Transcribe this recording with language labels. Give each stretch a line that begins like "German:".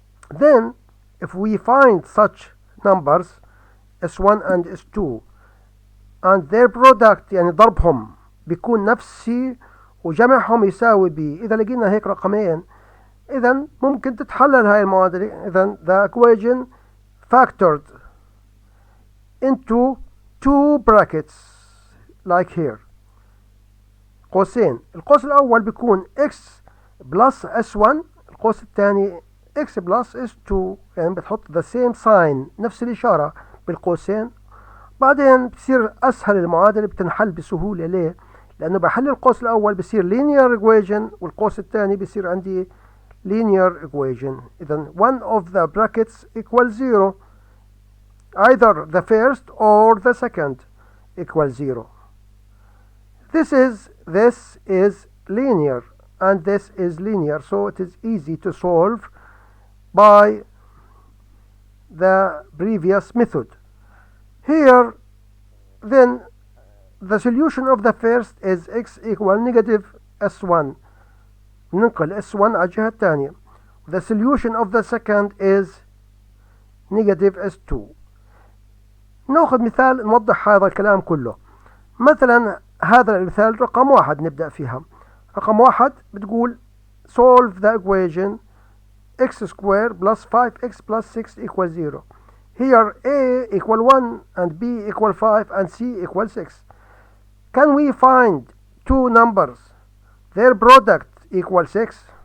English: then if we find such numbers S1 and S2 and their product
Arabic: يعني ضربهم بيكون نفس C وجمعهم يساوي B، إذا لقينا هيك رقمين إذا ممكن تتحلل هاي المعادلة. إذا
English: the equation factored into two brackets like here.
Arabic: قوسين، القوس الأول بيكون
English: x plus S1،
Arabic: القوس الثاني
English: x plus S2،
Arabic: يعني بتحط
English: the same sign
Arabic: نفس الإشارة بالقوسين. بعدين بصير أسهل المعادلة، بتنحل بسهولة. ليه؟ لأنه بحل القوس الأول بصير linear equation والقوس الثاني بصير عندي linear equation. إذا
English: one of the brackets equals 0. Either the first or the second equals 0. This is linear and this is linear, so it is easy to solve by the previous method. Here then the solution of the first is x equal negative S1.
Arabic: ننقل S1 على الجهة الثانية.
English: The solution of the second is negative S2.
Arabic: نأخذ مثال نوضح هذا الكلام كله. مثلا هذا المثال رقم 1 نبدأ فيها. رقم 1 بتقول
English: solve the equation x squared plus 5x plus 6 equals 0. Here a equal 1 and b equal 5 and c equal 6. Can we find two numbers, their product equal 6?